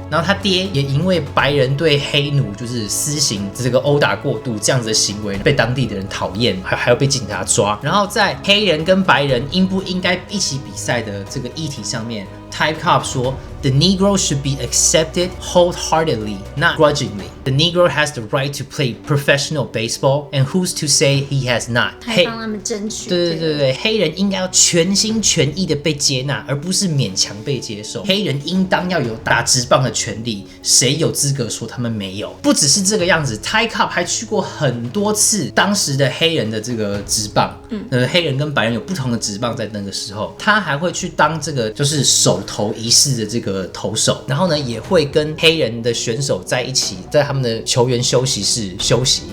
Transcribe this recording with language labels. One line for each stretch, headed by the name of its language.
Chinese: 然后他爹也因为白人对黑奴就是施行这个殴打过度这样子的行为，被当地的人讨厌，还要被警察抓。然后在黑人跟白人应不应该一起比赛的这个议题上面，Ty Cobb 说
English: The Negro should be accepted wholeheartedly, not grudgingly. The Negro has the right to play professional baseball, and who's to say he has not?
Chinese: 还帮他们争取。对，黑人应该要全心全意的被接纳，而不是勉强被接受。黑人应当要有打职棒的权利，谁有资格说他们没有？不只是这个样子 ，Ty Cobb 还去过很多次当时的黑人的这个职棒，黑人跟白人有不同的职棒，在那个时候，他还会去当这个就是手投仪式的这个投手，然后呢也会跟黑人的选手在一起，在他们的球员休息室休息。